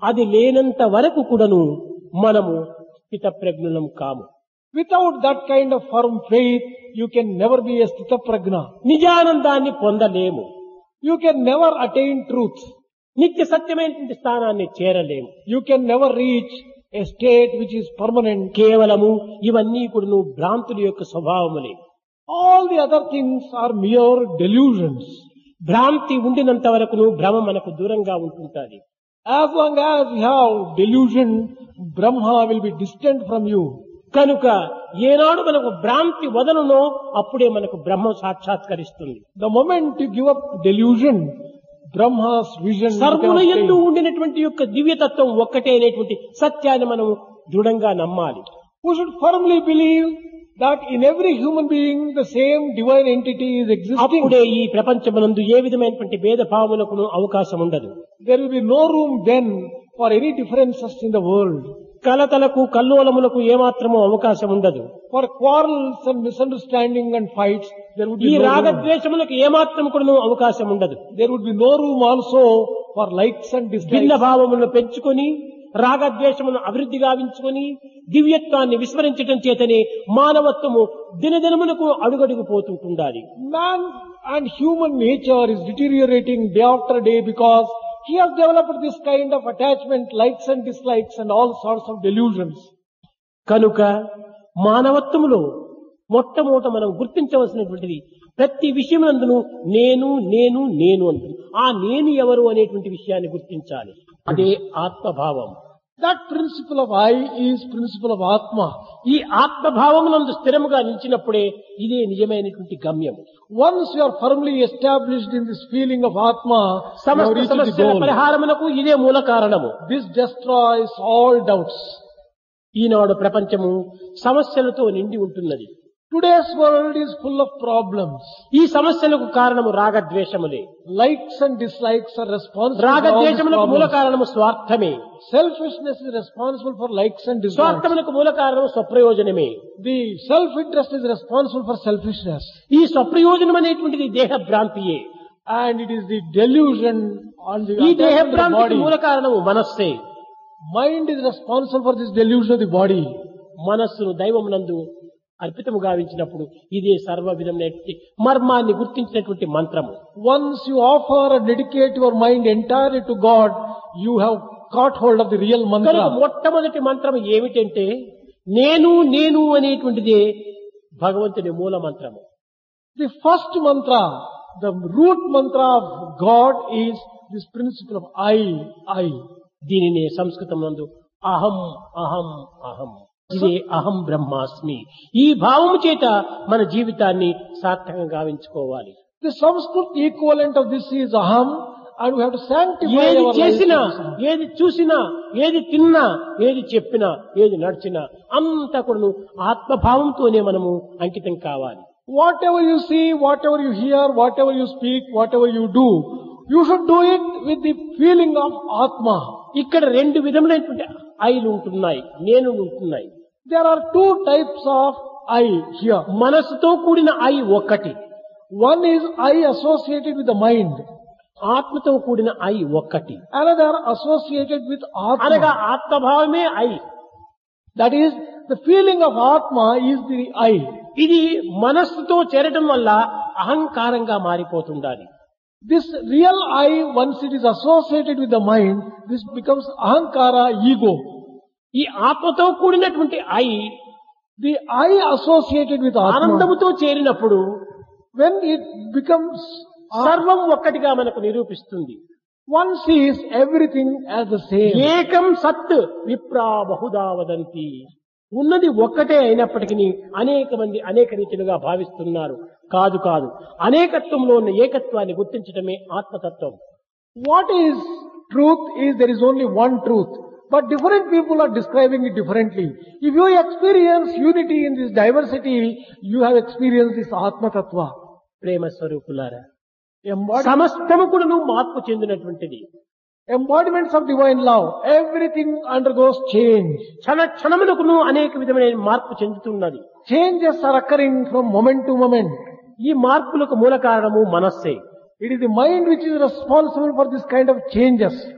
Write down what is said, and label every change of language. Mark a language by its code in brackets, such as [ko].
[te] అది లేనంత వరకు కూడాను మనము స్థితప్రజ్ఞులం కాము. [en] Without that kind of firm faith, you can never be a sthita prajna. [te] నిజానందాన్ని పొందలేము. [en] You can never attain truth. [te] నిత్య సత్యమైనటువంటి స్థానాన్ని చేరలేము. [en] You can never reach a state which is permanent. [te] కేవలము ఇవన్నీ కూడాను భ్రాంతుల యొక్క స్వభావములే. [en] All the other things are mere delusions. [te] భ్రాంతి ఉండినంత వరకును భ్రమ మనకు దూరంగా ఉంటుంటాది. [en] As long as you have delusion, Brahma will be distant from you. [te] కనుక ఏనాడు మనకు భ్రాంతి వదనునో అప్పుడే మనకు బ్రహ్మ సాక్షాత్కరిస్తుంది. [en] The moment you give up delusion, Brahma's vision [te] సర్వుల [en] becomes [te] యందు [en] clear. [te] ఉండినటువంటి యొక్క దివ్యతత్వం ఒక్కటే అనేటువంటి సత్యాన్ని మనం దృఢంగా నమ్మాలి. [en] We should firmly believe that in every human being the same divine entity is existing. [te] అప్పుడే ఈ ప్రపంచమునందు ఏ విధమైనటువంటి భేదభావములకు అవకాశం ఉండదు. [en] There will be no room then for any differences in the world. [te] కలతలకు కల్లోలములకు ఏమాత్రము అవకాశం ఉండదు. [en] For quarrels and misunderstanding and fights, there would [te] ఈ [en] be no room. [te] రాగద్వేషములకు ఏమాత్రం కూడా అవకాశం ఉండదు. [en] There would be no room also for likes and [te] భిన్న [en] dislikes. [te] భావములను పెంచుకొని రాగద్వేషమును అభివృద్ధి గావించుకొని దివ్యత్వాన్ని విస్మరించటం చేతనే మానవత్వము దినదినమునకు అడుగడుగు పోతుంటుండాలి. [en] Man and human nature is deteriorating day after day because he has developed this kind of attachment, likes and dislikes and all sorts of delusions. [te] కనుక మానవత్వములో మొట్టమొదట మనం గుర్తించవలసినటువంటిది ప్రతి విషయమునందును నేను నేను నేను అంటుంది. ఆ నేను ఎవరు అనేటువంటి విషయాన్ని గుర్తించాలి. అదే ఆత్మభావం. [en] That principle of I is principle of Atma. [te] ఈ ఆత్మభావమునందు స్థిరముగా నిలిచినప్పుడే ఇదే నిజమైనటువంటి గమ్యం. [en] Once you are firmly established in this feeling of Atma, you have [te] సమస్త [en] reached the [te] సమస్యల [en] goal. [te] పరిహారమునకు ఇదే మూల కారణము. [en] This destroys all doubts. [te] ఈనాడు ప్రపంచము సమస్యలతో నిండి ఉంటున్నది. [en] Today's world is full of problems. [te] ఈ సమస్యలకు కారణము రాగద్వేషములే. [en] Likes and dislikes are responsible for all these [te] రాగద్వేషములకు మూల [en] problems. [te] కారణము స్వార్థమే. [en] Selfishness is responsible for likes and dislikes. [te] స్వార్థములకు మూల కారణము స్వప్రయోజనమే. [en] The self-interest is responsible for selfishness. [te] ఈ స్వప్రయోజనం అనేటువంటిది దేహ భ్రాంతియే. [en] And it is the delusion on the [te] ఈ దేహ [en] attachment of the [te] భ్రాంతికి [en] body. [te] మూల కారణము మనస్సే. [en] Mind is responsible for this delusion of the body. [te] మనస్సును దైవమునందు అర్పితము గావించినప్పుడు ఇదే సర్వ విధమైనటువంటి మర్మాన్ని గుర్తించినటువంటి మంత్రము. [en] Once you offer and dedicate your mind entirely to God, you have caught hold of the real [te] కనుక [en] mantra. [te] మొట్టమొదటి మంత్రం ఏమిటంటే నేను నేను అనేటువంటిదే భగవంతుని మూల మంత్రము. [en] The first mantra, the root mantra of God is this principle of I. [te] దీనినే సంస్కృతం నందు అహం అహం అహం. [sa] ఇదే అహం బ్రహ్మాస్మి. [te] ఈ భావము చేత మన జీవితాన్ని సార్థకంగా గావించుకోవాలి. [en] The Sanskrit equivalent of this is aham, and we have to sanctify [te] ఏది [en] our life. [te] చేసినా, [en] with this aham. [te] ఏది చూసినా, ఏది తిన్నా, ఏది చెప్పినా, ఏది నడిచినా అంతా కూడా ఆత్మభావంతోనే మనము అంకితం కావాలి. [en] Whatever you see, whatever you hear, whatever you speak, whatever you do, you should do it with the feeling of Atma. [te] ఇక్కడ రెండు విధములైనటువంటి ఐలు ఉంటున్నాయి, నేను ఉంటున్నాయి. [en] There are two types of I here. [te] మనసుతో కూడిన ఐ ఒక్కటి, [en] One is I associated with the mind. [te] ఆత్మతో కూడిన ఐ ఒక్కటి. [en] Another associated with [te] అనగా [en] Atma. [te] ఆత్మభావమే I. [en] That is, the feeling of Atma is the I. [te] ఇది మనస్సుతో చేరటం వల్ల అహంకారంగా మారిపోతుండాలి. [en] This real I, once it is associated with the mind, this becomes ahankara, ego. [te] ఈ ఆత్మతో కూడినటువంటి I [en] The I associated with Atma, [te] ఆనందముతో చేరినప్పుడు [en] when it becomes, [te] సర్వం ఒక్కటిగా మనకు నిరూపిస్తుంది. [en] one sees everything as the same. [sa] ఏకం సత్ విప్రా బహుదా వదంతి. [te] ఉన్నది ఒక్కటే అయినప్పటికీ అనేక మంది అనేక రీతిలుగా భావిస్తున్నారు. కాదు కాదు, అనేకత్వంలో ఉన్న ఏకత్వాన్ని గుర్తించడమే ఆత్మతత్వం. [en] What is truth is there is only one truth, but different people are describing it differently. If you experience unity in this diversity, you have experienced this Atma Tattva. [te] ప్రేమ స్వరూపులారా, [en] Embodiment, [te] సమస్తము కూడా మార్పు చెందినటువంటిది. [en] embodiments of divine love, everything undergoes change. [te] క్షణ క్షణములకు అనేక విధమైన మార్పు చెందుతున్నది. [en] Changes are occurring from moment to moment. [te] ఈ మార్పులకు మూల కారణము మనస్సే. [en] It is the mind which is responsible for this kind of changes.